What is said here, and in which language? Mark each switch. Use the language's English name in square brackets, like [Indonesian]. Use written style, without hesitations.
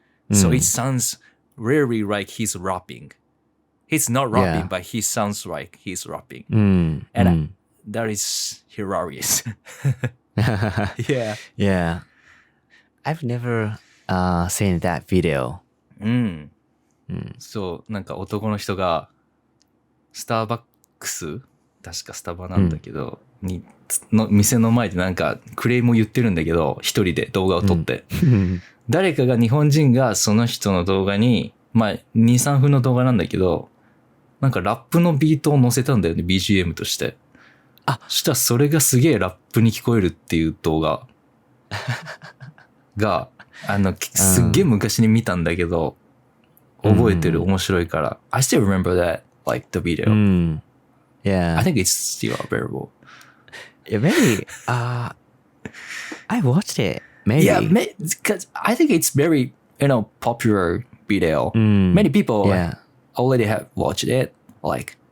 [English] So it sounds really like he's rapping. He's not rapping, but he sounds like he's rapping. And that is hilarious. Yeah. I've never seen that video. [Japanese] そう、なんか男の人がスターバックス、確かスタバなんだけど、の店の前でなんかクレームを言ってるんだけど、一人で動画を撮って。誰かが日本人がその人の動画に、まあ2、3分の動画なんだけど、なんかラップのビートを載せたんだよね、BGM として。したらそれがすげえラップに聞こえるっていう動画が、すっげえ昔に見たんだけど、覚えてる、面白いから。 [English] I still remember that, like the video. Yeah. I think it's still available. Yeah, maybe. I watched it. Maybe. Yeah, because I think it's very, popular video. Many people already have watched it, like